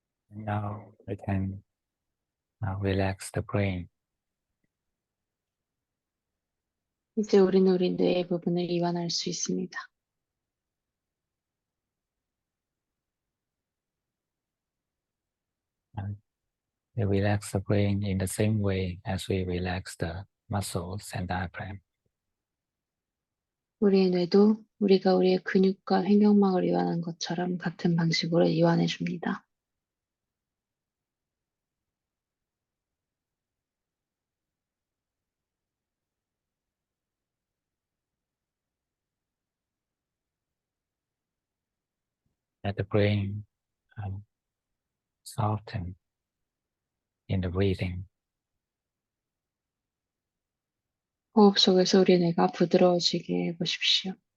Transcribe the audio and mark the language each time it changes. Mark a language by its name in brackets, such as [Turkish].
[English] Now we can relax the brain. [Korean] 이제 우리는 우리 뇌의 부분을 이완할 수 있습니다. [English] We relax the brain in the same way as we relax the muscles and diaphragm. [Korean] 우리의 뇌도 우리가 우리의 근육과 횡격막을 이완한 것처럼 같은 방식으로 이완해 줍니다. [English] Let the brain soften in the breathing. [Korean] 호흡 속에서 우리 뇌가 부드러워지게 해보십시오.